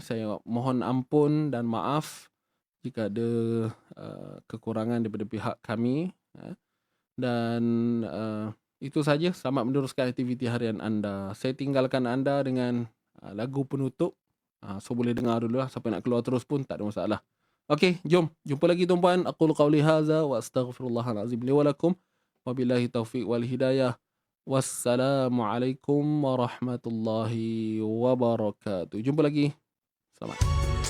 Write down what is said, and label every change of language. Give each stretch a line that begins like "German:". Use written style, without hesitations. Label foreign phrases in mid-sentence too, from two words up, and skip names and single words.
Malay: Saya mohon ampun dan maaf jika ada kekurangan daripada pihak kami. Dan itu saja. Selamat meneruskan aktiviti harian anda. Saya tinggalkan anda dengan lagu penutup. So boleh dengar dulu lah. Siapa nak keluar terus pun tak ada masalah. Okey, jom. Jumpa lagi tuan-puan.
Arabic: أقول قولي هذا وأستغفر الله العظيم لي ولكم. وبالله التوفيق والهداية. والسلام عليكم ورحمة الله وبركاته.
Malay: Jumpa lagi. Selamat.